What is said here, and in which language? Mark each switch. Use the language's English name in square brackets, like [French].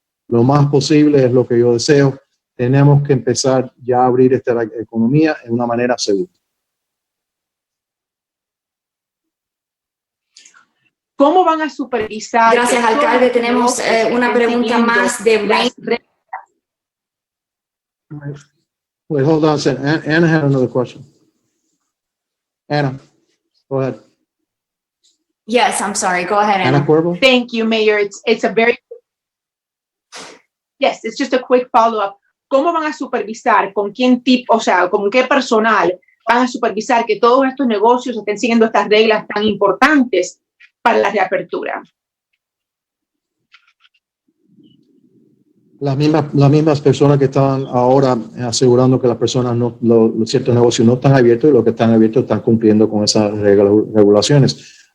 [Spanish] Lo más posible es lo que yo deseo. Tenemos que empezar ya a abrir esta economía de una manera segura. ¿Cómo van a supervisar? Gracias, alcalde. Tenemos una pregunta más de Rain. [English] Wait, hold on a second. Anna had another question. Anna, go ahead. Yes, I'm sorry. Go ahead, Anna Anna. Cuervo? Thank you, Mayor. It's a very, yes, it's just a quick follow-up. [Spanish] ¿Cómo van a supervisar? ¿Con quién tipo, o sea, con qué personal van a supervisar que todos estos negocios estén siguiendo estas reglas tan importantes para la reapertura? Las mismas personas que estaban ahora asegurando que las personas los ciertos negocios no están abiertos y los que están abiertos están cumpliendo con esas regulaciones.